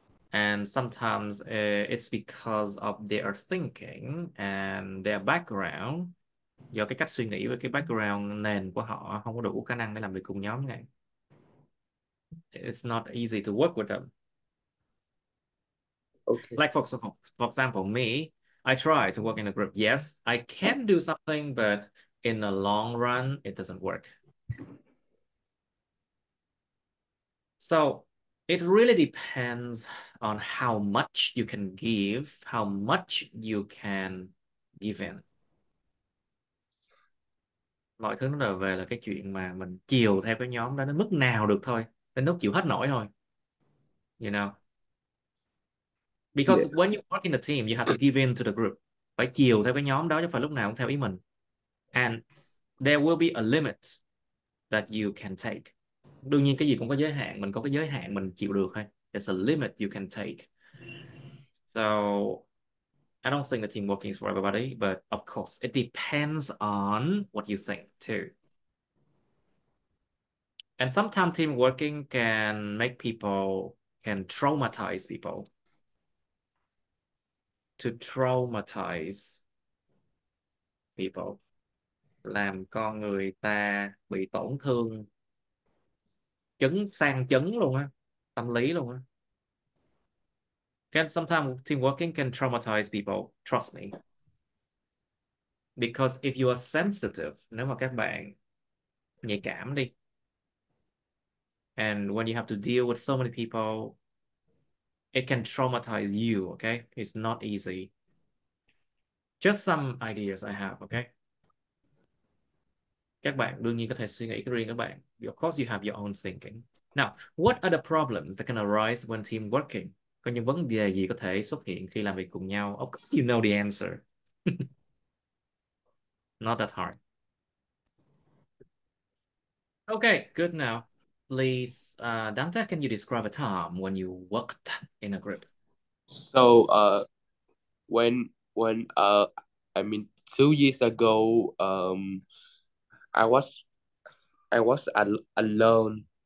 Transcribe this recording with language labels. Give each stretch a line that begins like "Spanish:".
English: And sometimes it's because of their thinking and their background.
Vietnamese: Do cái cách suy nghĩ với cái background nền của họ không có đủ khả năng để làm việc cùng nhóm này.
English: It's not easy to work with them. Okay. Like for example, me, I try to work in a group. Yes, I can do something, but in the long run, it doesn't work. So it really depends on how much you can give, how much you can give in.
Vietnamese: Mọi thứ nó đều về là cái chuyện mà mình chiều theo cái nhóm đó đến mức nào được thôi, đến lúc chịu hết nổi thôi.
English: You know, because when you work in a team, you have to give in to the group.
Vietnamese: Phải chiều theo cái nhóm đó chứ phải lúc nào cũng theo ý mình.
English: And there will be a limit that you can take.
Vietnamese: Đương nhiên cái gì cũng có giới hạn, mình có cái giới hạn mình chịu được thôi.
English: There's a limit you can take. So I don't think the team working is for everybody, but of course it depends on what you think too. And sometimes team working can traumatize people. To traumatize people.
Vietnamese: Làm con người ta bị tổn thương. Sang chấn luôn á. Tâm lý luôn á.
English: Sometimes team working can traumatize people, trust me. Because if you are sensitive,
Vietnamese: nếu mà các bạn nhạy cảm đi,
English: and when you have to deal with so many people, it can traumatize you, okay? It's not easy. Just some ideas I have, okay?
Vietnamese: Các bạn đương nhiên có thể suy nghĩ cái riêng các bạn.
English: Of course you have your own thinking. Now, what are the problems that can arise when team working?
Vietnamese: Có những vấn đề gì có thể xuất hiện khi làm việc cùng nhau?
English: Of course you know the answer. Not that hard. Okay, good now. Please, Dante, can you describe a time when you worked in a group? So when I mean 2 years ago, I was alone.